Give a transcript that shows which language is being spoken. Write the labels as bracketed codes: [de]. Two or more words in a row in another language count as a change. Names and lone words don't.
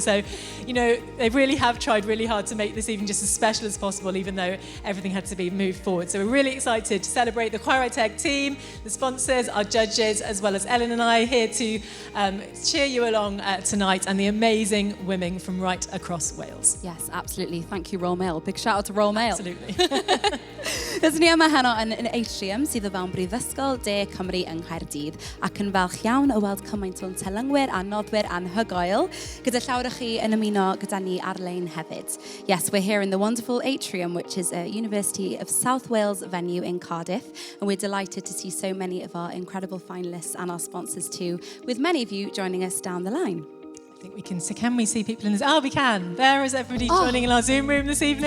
[en] So, you know, they really have tried really hard to make this evening just as special as possible, even though everything had to be moved forward. So we're really excited to celebrate the Choir Eye Teg team, the sponsors, our judges, as well as Ellen and I here to cheer you along tonight, and the amazing women from right across Wales. Yes, absolutely. Thank you, Royal Mail. Big shout out to Royal Mail. Absolutely. [cy] Dys ni yma heno yn atrium sydd o fewn Brifysgol De Cymru yng Nghaerdydd, ac yn falch iawn o weld cymaint o'n telynwyr a nodwyr anhygoel, gyda llawer o chi yn ymuno gyda ni ar-lein hefyd. [en] Yes, we're here in the wonderful atrium, which is a University of South Wales venue in Cardiff, and we're delighted to see so many of our incredible finalists and our sponsors too, with many of you joining us down the line. I think we can. So can we see people in this? Oh, we can. There is everybody joining in our Zoom room this evening.